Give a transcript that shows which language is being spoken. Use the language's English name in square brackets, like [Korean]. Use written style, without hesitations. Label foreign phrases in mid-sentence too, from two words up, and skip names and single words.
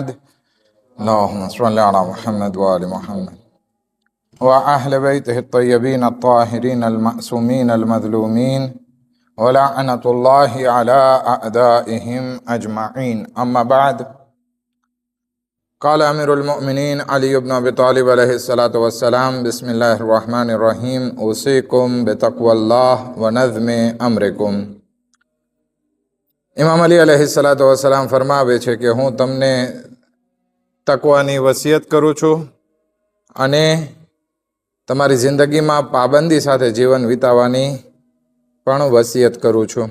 [Arabic] اللهم صل على محمد وآل محمد وأهل بيته الطيبين الطاهرين المأسومين المظلومين ولعنة الله على أعدائهم أجمعين. أما بعد، قال أمير المؤمنين علي بن أبي طالب عليه الصلاة والسلام: بسم الله الرحمن الرحيم. أوصيكم بتقوى الله ونظم أمركم. [Gujarati] ઇમામ અલી [Arabic] عليه الصلاة والسلام [Gujarati] ફરમાવે છે કે હું તમને તકવાની વસિયત કરું છું અને તમારી જિંદગીમાં પાબંદી સાથે જીવન વિતાવવાની પણ વસિયત કરું છું.